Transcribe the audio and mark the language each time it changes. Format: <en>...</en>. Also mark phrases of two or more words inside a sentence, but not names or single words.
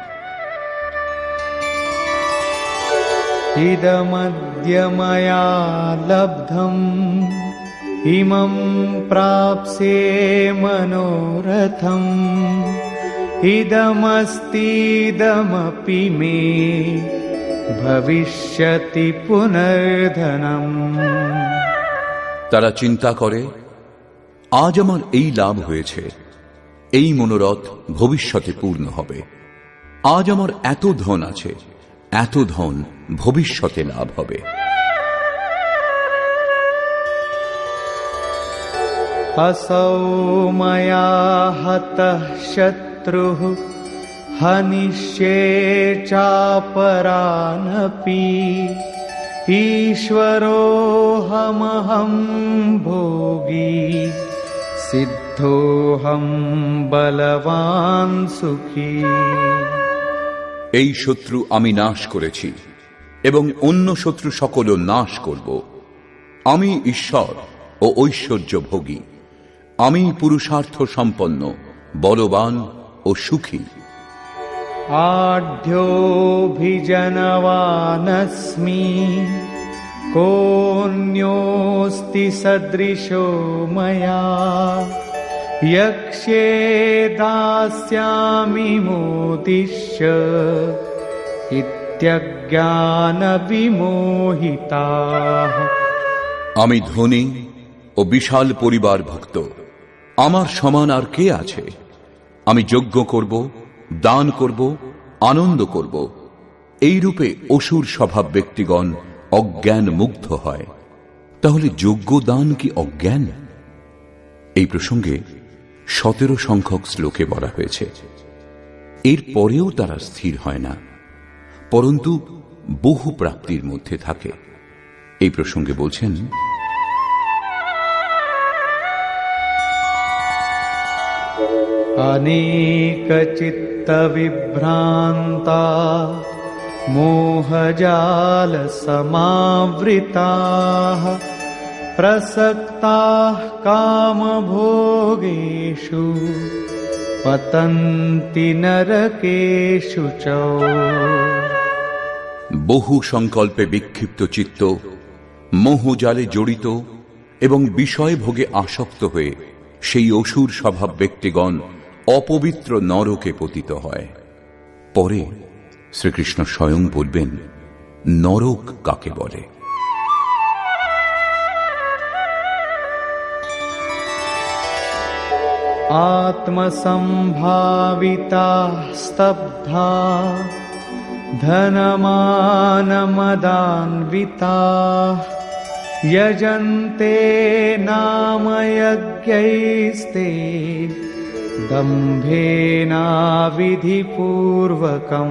<sa>ইদমদ্য ময়া লব্ধম ইমং প্রাপ্স্যে মনোরথম ইদমস্তিদমপি মে ভবিষ্যতি পুনর্ধনম।</sa> <bn>তারা চিন্তা করে, আজ আমার এই লাভ হয়েছে, এই মনোরথ ভবিষ্যতে পূর্ণ হবে। আজ আমার এত ধন আছে, এত ধন ভবিষ্যতে লাভ হবে।</bn> <sa>असौ मया हतः शत्रुः हनिष्ये चापरानपि ईश्वरोऽहमहं भोगी सिद्धोऽहं बलवान् सुखी।</sa> <bn>এই শত্রু আমি নাশ করেছি এবং অন্য শত্রু সকলও নাশ করব। আমি ঈশ্বর ও ঐশ্বর্য ভোগী, আমি পুরুষার্থ সম্পন্ন, বলবান ও সুখী।</bn> <sa>आढ्योऽभिजनवानस्मि कोऽन्योऽस्ति सदृशो मया यक्ष्ये दास्यामि मोदिष्य इत्यज्ञानविमोहिताः।</sa> <bn>আমি ধনী ও বিশাল পরিবার ভুক্ত, আমার সমান আর কে আছে? আমি যজ্ঞ করব, দান করব, আনন্দ করব। এই রূপে অসুর স্বভাব ব্যক্তিগণ অজ্ঞান মুগ্ধ হয়। তাহলে যজ্ঞ দান কি অজ্ঞান? এই প্রসঙ্গে 17 সংখ্যক শ্লোকে বলা হয়েছে। এর পরেও তারা স্থির হয় না, পরন্তু বহু প্রাপ্তির মধ্যে থাকে। এই প্রসঙ্গে বলছেন,</bn> <sa>अनेकचित्तविभ्रान्ता मोहजालसमावृताः प्रसक्ताः कामभोगेषु पतन्ति नरकेषु च।</sa> <bn>বহু সংকল্পে বিক্ষিপ্ত চিত্ত, মোহজালে জড়িত এবং বিষয় ভোগে আসক্ত হয়ে সেই অসুর স্বভাব ব্যক্তিগণ অপবিত্র নরকে পতিত হয়। পরে শ্রীকৃষ্ণ স্বয়ং বলবেন নরক কাকে বলে।</bn> <sa>आत्मसम्भाविता स्तब्धा धनमानमदान्विताः यजन्ते नाम यज्ञैस्ते दम्भेनाविधिपूर्वकम्।</sa>